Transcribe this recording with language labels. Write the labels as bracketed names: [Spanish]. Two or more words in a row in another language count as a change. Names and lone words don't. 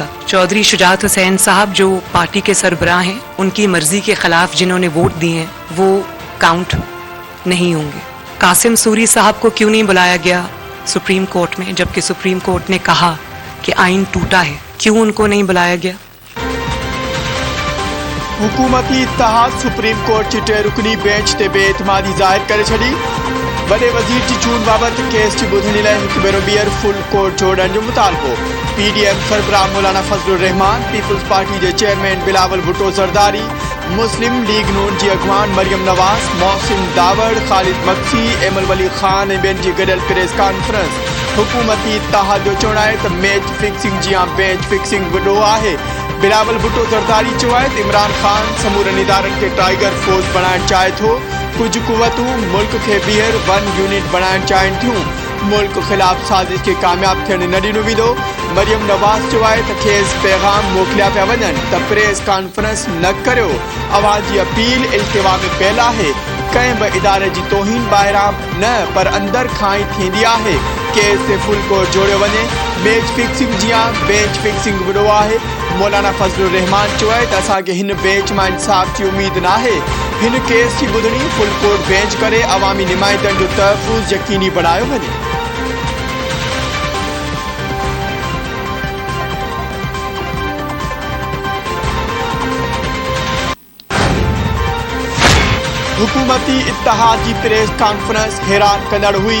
[Urdu] چودھری شجاعت حسین صاحب جو پارٹی کے سربراہ ہیں، ان کی مرضی کے خلاف جنہوں نے ووٹ دیے ہیں وہ کاؤنٹ نہیں ہوں گے. قاسم سوری صاحب کو کیوں نہیں بلایا گیا سپریم کورٹ میں، جبکہ سپریم کورٹ نے کہا کہ آئین ٹوٹا ہے، کیوں ان کو نہیں بلایا گیا? [Sindhi] हुकूमती इत्तेहाद सुप्रीम कोर्ट जी 3 रुकनी बेंच ते बेएतमादी ज़ाहिर करे छॾी। वॾे वज़ीर जी चूंड बाबति केस जी ॿुधणी लाइ हिकु भेरो ॿीहर [English] full court [Sindhi] जोड़ण जो मुतालबो। PDM सरबराह मौलाना फजलुर रहमान, पीपल्स पार्टी जे चेयरमैन बिलावल भुट्टो ज़रदारी, मुस्लिम लीग नून जी अॻवान मरियम नवाज़, मोहसिन दावड़, ख़ालिद मक्सी, एमल वली ख़ान ऐं ॿियनि जी गॾियल [English] press conference. [Sindhi] हुकूमती इत्तेहाद जो चवणु आहे त [English] match fixing [Sindhi] जी या [English] bench fixing [Sindhi] वॾो आहे। बिलावल भुट्टो ज़रदारी चयो आहे त इमरान ख़ान समूरनि इदारनि खे टाइगर फोर्स बणाइण चाहे थो। कुझु कुवतूं मुल्क खे ॿीहर 1 यूनिट बणाइण चाहिनि थियूं। मुल्क ख़िलाफ़ साज़िश खे कामयाब थियण न ॾिनो वेंदो। मरियम नवाज़ चयो आहे त खेसि पैगाम मोकिलिया पिया वञनि त [English] press conference [Sindhi] न करियो। अवां जी अपील इल्तिवा में पियल आहे। कंहिं बि इदारे जी तौहीन ॿाहिरां न पर अंदरि खां ई थींदी आहे। केस ते [English] full court [Sindhi] जोड़ियो वञे। [English] match fixing [Sindhi] जी या [English] bench fixing [Sindhi] वॾो आहे। मौलाना फजलुर रहमान चयो आहे त असांखे हिन बेंच मां इंसाफ़ जी उमेद न आहे। हिन केस जी ॿुधणी [English] full court bench [Sindhi] करे अवामी नुमाइंदनि जो तहफ़्फ़ुज़ यकीनी बणायो वञे। हुकूमती इत्तेहाद जी [English] press conference [Sindhi] हैरान कंदड़ हुई।